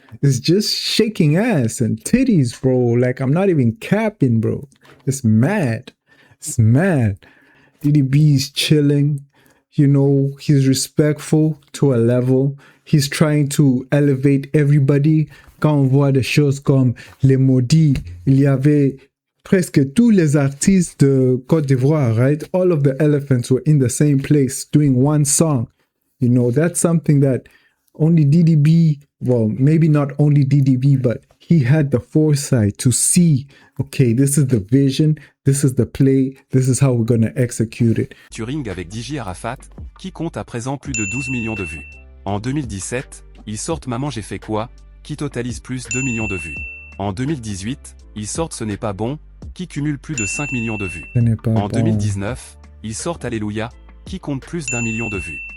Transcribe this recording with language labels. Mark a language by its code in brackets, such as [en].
[en] It's just shaking ass and titties, bro. Like, I'm not even capping, bro. It's mad. DDB is chilling. He's respectful to a level. He's trying to elevate everybody. [fr] Quand on voit des choses comme Les Maudits, il y avait presque tous les artistes de Côte d'Ivoire, right? [en] All of the elephants were in the same place doing one song. That's something that only DDB, well, maybe not only DDB, but he had the foresight to see, okay, this is the vision, this is the play, this is how we're going to execute it. [fr] Turing avec DJ Arafat, qui compte à présent plus de 12 millions de vues. En 2017, il sort Maman j'ai fait quoi, qui totalise plus de 2 millions de vues. En 2018, il sort Ce n'est pas bon, qui cumule plus de 5 millions de vues. En 2019, il sort Alléluia, qui compte plus d'1 million de vues.